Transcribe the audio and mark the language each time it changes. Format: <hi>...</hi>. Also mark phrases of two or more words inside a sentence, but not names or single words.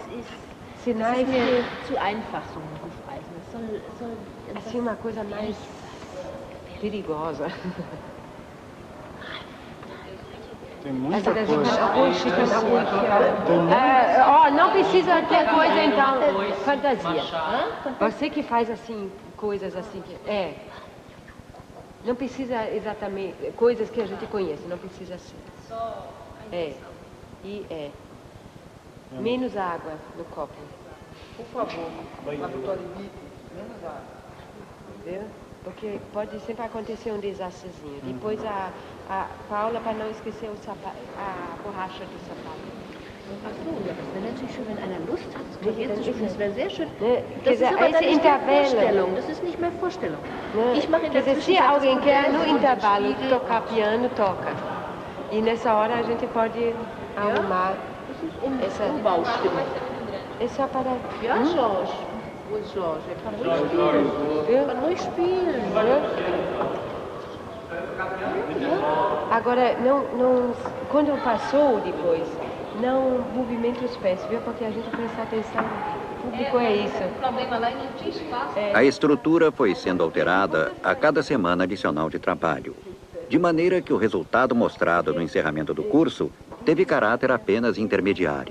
<pt>Sinais</pt> <de>mir zu einfach so ein Hufeisen. Es soll</de> <pt>assim uma coisa mais perigosa. Tem muita coisa. Não precisa ter coisa então, fantasia. Você que faz assim, coisas assim que não precisa exatamente coisas que a gente conhece, não precisa ser. Menos água no copo. Por favor, laboratório menos água. Entendeu? Porque pode sempre acontecer um desastrozinho. Depois a Paula, para não esquecer a borracha do sapato.</pt> <de>Ach so, ja, das wäre natürlich schön, wenn einer Lust hat, das Klavier zu spielen, das wäre sehr schön. Das ist aber dann nicht mehr Vorstellung, das ist nicht mehr Vorstellung. Ich mache in der Zwischenzeit,</de> <pt>se alguém quer no intervalo tocar piano, toca. E nessa hora a gente pode arrumar essa</pt> <de>Umbaustimmung.</de> <pt>É só para...</pt> <de>Ja, Jorge. Wo ist Jorge? Er kann ruhig spielen. Er kann ruhig spielen.</de> <pt>Agora, quando passou depois Não movimenta os pés, viu? Porque a gente presta atenção. O público é isso. O problema lá é não tinha espaço. A estrutura foi sendo alterada a cada semana adicional de trabalho, de maneira que o resultado mostrado no encerramento do curso teve caráter apenas intermediário.</pt>